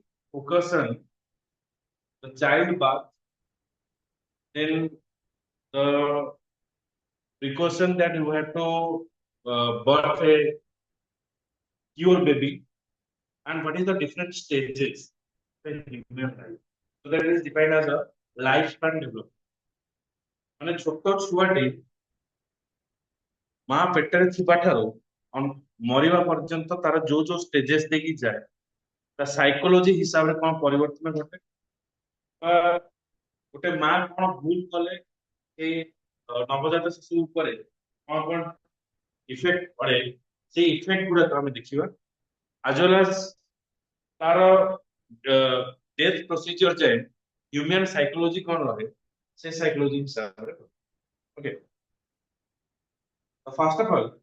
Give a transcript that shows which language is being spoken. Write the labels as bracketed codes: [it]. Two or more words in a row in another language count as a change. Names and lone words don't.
[en] focus on the child birth, then the precaution that you have to birth a your baby, and what is the different stages in human life. So that is defined as a lifespan development. [or] ମାନେ ଛୋଟ ଛୁଆଟି ମା ପେଟରେ ଥିବା ଠାରୁ ମରିବା ପର୍ଯ୍ୟନ୍ତ ତାର ଯୋଉ ଯୋଉ ଷ୍ଟେଜେସ୍ ଦେଇକି ଯାଏ ତା ସାଇକୋଲୋଜି ହିସାବରେ କଣ ପରିବର୍ତ୍ତନ ଘଟେ ଗୋଟେ ମା କଣ ଭୁଲ କଲେ ଏଇ ନବଜାତ ଶିଶୁ ଉପରେ କଣ କଣ ଇଫେକ୍ଟ ପଡେ ସେଇ ଇଫେକ୍ଟ ଗୁଡାକ ଆମେ ଦେଖିବା [en] as well as [or] ତାର [en] death procedure [or] ଯାଏ [en] human psychology [or] କଣ ରହେ ସେ ସାଇକୋଲୋଜି ହିସାବରେ [en] okay first of all